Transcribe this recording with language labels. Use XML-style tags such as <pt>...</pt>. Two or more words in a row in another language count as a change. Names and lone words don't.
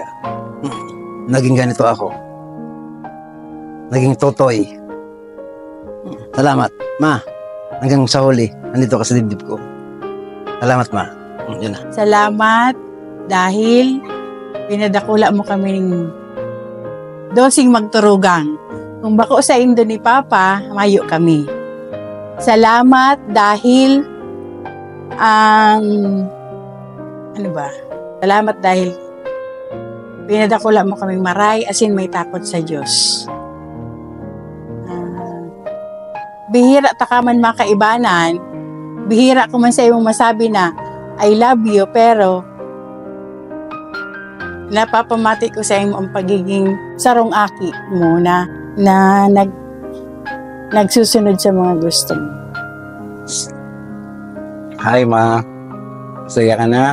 <tl>Naging ganito ako. Naging totoy. Salamat, ma. Hanggang sa huli, nandito ka sa dibdib ko. Salamat, ma. Yun na.</tl> <bik>Salamat dahil pinadakula mo kaming dosing magturugang. Kung bako sa indo ni Papa, mayo kami. Salamat dahil Salamat dahil pinadakula mo kaming maray asin may takot sa Diyos. Bihira ta ka man makaibanan, bihira ko man sa iyong masabi na</bik> <en>I love you,</en> <bik>pero napapamati ko sa iyong ang pagiging sarong aki mo na nagsusunod sa mga gusto mo.</bik> <tl>Hi, ma. Masaya ka na?</tl>